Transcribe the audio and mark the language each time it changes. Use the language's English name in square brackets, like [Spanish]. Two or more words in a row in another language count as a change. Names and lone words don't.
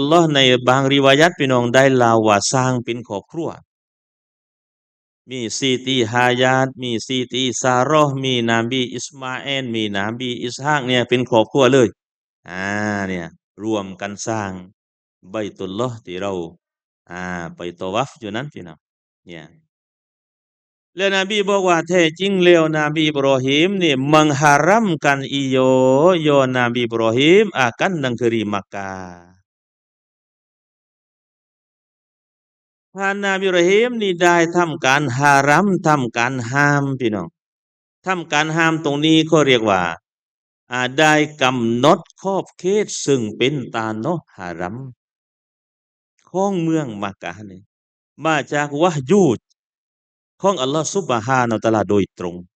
[Thai] ลอฮ์ในบางริวายัตพี่น้องได้ลาวว่าสร้างเป็นครอบครัว มีซีตีฮายาตมีซีตีซาโรห์มีนบีอิสมาเอลมีนบีอิสฮากเนี่ยเป็นครอบครัวเลยอ่าเนี่ยรวมกันสร้างไบตุลลอฮ์ที่เราอ่าไปตอวัฟอยู่นั้นพี่น้องเนี่ยแล้วนบีบอกว่าแท้จริงแล้วนบีอิบรอฮีมนี่ [Malay] mengharamkan iyo Nabi Ibrahim akan negeri Makkah [Thai] ท่านนบีอิบรอฮีมนี่ได้ทำการฮารัมทำการห้ามพี่น้อง ทำการห้ามตรงนี้เขาเรียกว่าได้กำหนดขอบเขตซึ่งเป็นตาโนฮารัมของเมืองมักกะฮ์นี่มาจากวะห์ยูของอัลลอฮฺซุบฮานะฮูวะตะอาลาโดยตรง